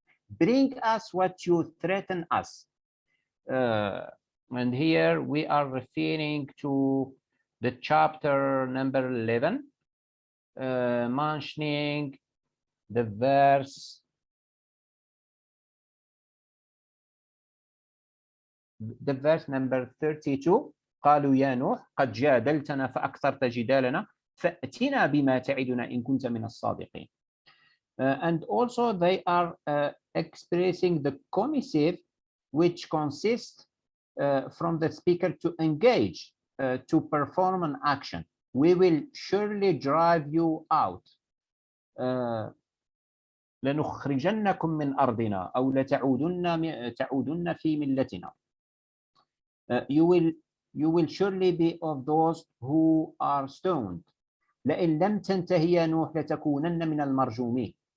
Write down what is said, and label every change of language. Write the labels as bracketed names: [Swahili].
[English] Bring us what you threaten us. And here we are referring to the chapter number 11, mentioning the verse number 32. [Arabic] قالوا يا نوح قد جادلتنا فأكثرت جدالنا فأتنا بما تعدنا إن كنت من الصادقين. [English] And also they are expressing the commissive, which consists from the speaker to engage, to perform an action. We will surely drive you out. [Arabic] لنخرجنكم من أرضنا أو لتعودن في ملتنا. [English] You will surely be of those who are stoned. [Arabic] لئن لم تنتهي يا نوح لتكونن من المرجومين.